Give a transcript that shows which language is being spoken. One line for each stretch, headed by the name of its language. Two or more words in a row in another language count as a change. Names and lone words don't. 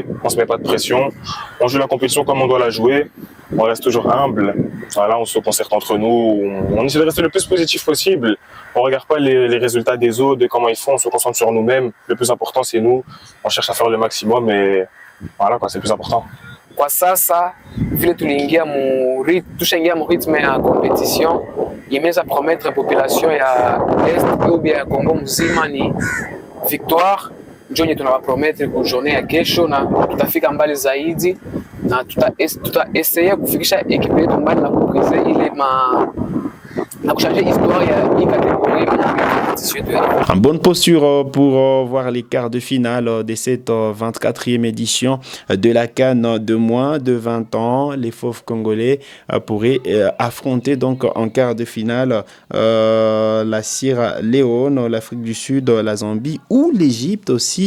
French: On se met pas de pression. On joue la compétition comme on doit la jouer. On reste toujours humble. Voilà, on se concerte entre nous. On essaie de rester le plus positif possible. On regarde pas les résultats des autres, de comment ils font. On se concentre sur nous-mêmes. Le plus important, c'est nous. On cherche à faire le maximum et voilà, quoi, c'est le plus important.
Swahili: Kwa sasa vile tushaingia mu rythme ya competition imeweza
French: promettre population
Swahili: ya
French: Est ou bien
Swahili: ya Congo mzima ni victoire. Ndio yenye tunawapromettre ku journée ya kesho, na tutafika mbali zaidi na tutaesea kufikisha ekipe yetu mbali na kuprize ile na kuchanger histoire ya hii catégorie.
French: En bonne posture pour voir les quarts de finale de cette 24e édition de la CAN de moins de 20 ans. Les fauves congolais pourraient affronter donc en quart de finale la Sierra Leone, l'Afrique du Sud, la Zambie ou l'Égypte aussi.